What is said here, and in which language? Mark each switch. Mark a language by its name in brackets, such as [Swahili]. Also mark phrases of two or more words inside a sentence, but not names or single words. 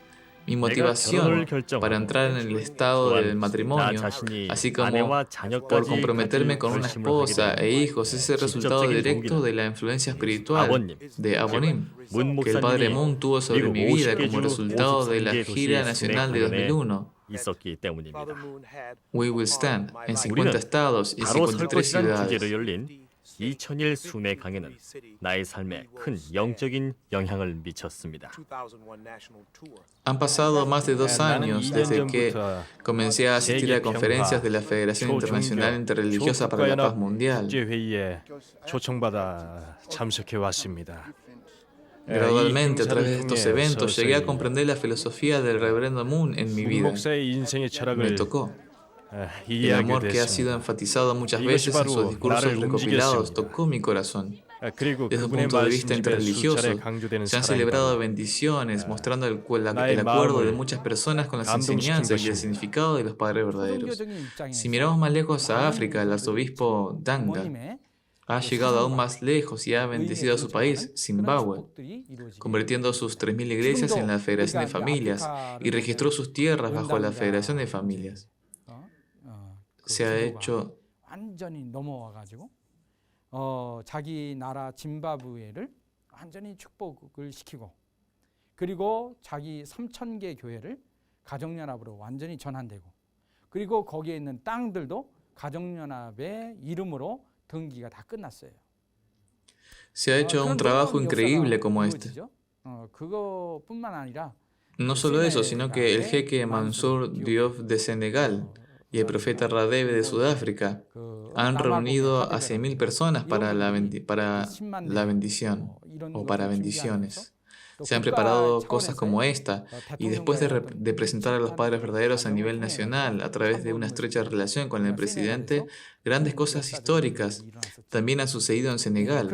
[Spanish] Mi motivación para entrar en el estado del matrimonio, así como por comprometerme con una esposa e hijos, es el resultado directo de la influencia espiritual de Abonim, que el padre Moon tuvo sobre mi vida como resultado de la gira nacional de 2001. We Will Stand, en 50 estados y 53 ciudades. [Korean] 2000일 순회 강연은 나의 삶에 큰 영적인 영향을 미쳤습니다. [Spanish] Han pasado más de 2 años desde que comencé a asistir a conferencias de la Federación Internacional Interreligiosa para la Paz Mundial. [Korean] 국제회의에 초청받아 참석해 왔습니다. [Spanish] Gradualmente, a través de estos eventos, llegué a comprender la filosofía del Reverendo Moon en mi vida. Me tocó. El amor que ha sido enfatizado muchas veces en sus discursos recopilados tocó mi corazón. Desde un punto de vista interreligioso, se han celebrado bendiciones, mostrando el acuerdo de muchas personas con las enseñanzas y el significado de los padres verdaderos. Si miramos más lejos a África, el arzobispo Danga ha llegado aún más lejos y ha bendecido a su país, Zimbabue, convirtiendo sus 3.000 iglesias en la Federación de Familias y registró sus tierras bajo la Federación de Familias. Se ha hecho [Korean] 자기 나라 짐바브웨를 완전히 축복을 시키고 그리고 자기 3,000개 교회를 가정연합으로 완전히 전환되고 그리고 거기에 있는 땅들도 가정연합의 이름으로 등기가 다 끝났어요. [Spanish] Se ha hecho un trabajo increíble como este. [Korean] 그것뿐만 아니라 [Spanish] No solo eso, sino que el jeque Mansour Diop de Senegal y el profeta Radebe de Sudáfrica han reunido a 100.000 personas para la bendición o para bendiciones. Se han preparado cosas como esta y después de presentar a los padres verdaderos a nivel nacional a través de una estrecha relación con el presidente, grandes cosas históricas también han sucedido en Senegal.